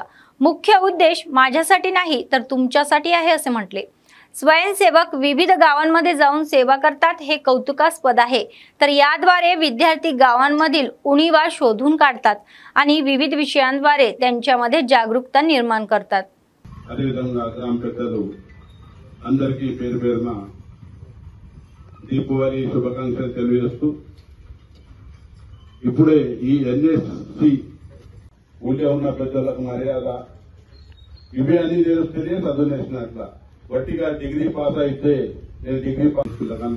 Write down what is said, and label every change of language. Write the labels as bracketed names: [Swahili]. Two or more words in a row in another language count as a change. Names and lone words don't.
[Marathi] मुख्य उद्देश माझ्यासाठी नाही तर तुमच्यासाठी आहे असे म्हटले। स्वयंसेवक विविध गावांमध्ये जाऊन सेवा करतात, हे कौतुकास्पद आहे। तर याद्वारे विद्यार्थी गावांमधील उणिवा शोधून काढतात आणि विविध विषयांद्वारे त्यांच्यामध्ये जागरूकता निर्माण करतात। [Telugu] అదేవిధంగా గ్రామ పెద్దలు అందరికీ పేరు పేరున దీపావళి శుభాకాంక్షలు తెలియజేస్తూ, ఇప్పుడే ఈ NSC ఊళ్ళో ఉన్న పెద్దలకు మర్యాద ఇవే అని తెలుస్తేనే చదువు నేర్చినట్ల, వట్టిగా [English] degree pass [Telugu] అయితే నేను [English] degree pass [Telugu] పిల్లగాళ్ళు।